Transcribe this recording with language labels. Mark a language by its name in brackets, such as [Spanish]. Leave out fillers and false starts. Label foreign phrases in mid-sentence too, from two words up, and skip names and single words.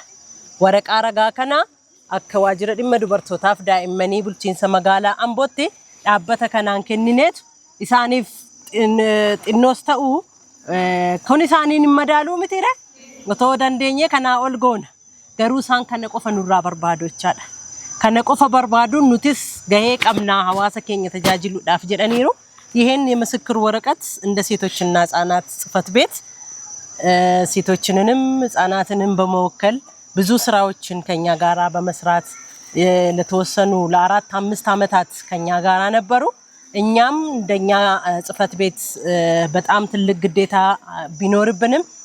[Oromo] Waraqaa ragaa kana akka waajjira dhimma dubartootaaf daa'immanii bulchiinsa magaalaa Ambootti dhaabbata kanaan kennineetu isaaniif xinnoos ta'uu kun isaaniin hin madaaluu mitiire otoo dandeenye kanaa ol goona garuu isaan kana qofa nurraa barbaadu jechaadha. Kana qofa barbaaduun nutis gahee qabnaa hawaasa keenya tajaajiluudhaaf jedhaniiru. [Amharic] ይሄን የምስክር ወረቀት እንደ ሴቶችና ህፃናት ጽፈት ቤት ሴቶችንንም ህፃናትንም በመወከል ብዙ ስራዎችን ከኛ ጋራ በመስራት ለተወሰኑ ለ4-5 አመታት ከኛ ጋራ ነበሩ። እኛም እንደኛ ጽፈት ቤት በጣም ትልቅ ግዴታ ቢኖርብንም